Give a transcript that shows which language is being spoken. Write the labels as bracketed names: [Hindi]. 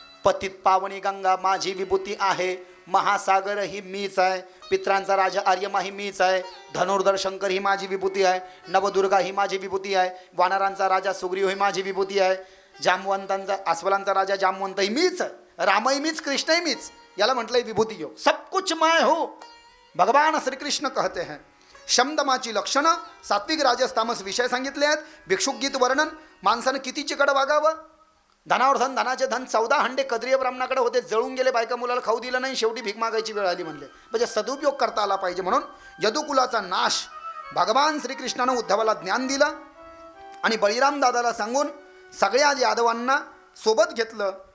[Marathi] पतित पावनी गंगा माझी विभूती आहे. महासागर ही मीच आहे. पित्रांचा राजा आर्यमा ही मीच आहे. धनुर्धर शंकर ही माझी विभूती आहे. नवदुर्गा ही माझी विभूती आहे. वानरांचा राजा सुग्रीव ही माझी विभूती आहे. जामवंतांचा अस्वलांचा राजा जामवंत ही मीच आहे. रामही मीच, कृष्णही मीच. याला म्हटलंय विभूती योग. [Hindi] सब कुछ मैं हो भगवान श्री कृष्ण कहते हैं. [Marathi] शमदमाची लक्षणं, सात्विक राजस तामस विषय सांगितले आहेत. भिक्षुक गीत वर्णन, माणसानं किती चिकट वागावं. धनावर धन, धनाचे धन 14 हंडे कद्रीय ब्राह्मणाकडे होते, जळून गेले. बायका मुलाला खाऊ दिलं नाही, शेवटी भीक मागायची वेळ आली म्हणले. म्हणजे सदुपयोग करता आला पाहिजे म्हणून यदुकुलाचा नाश भगवान श्रीकृष्णानं उद्धवाला ज्ञान दिलं आणि बळीराम दादाला सांगून सगळ्या यादवांना सोबत घेतलं.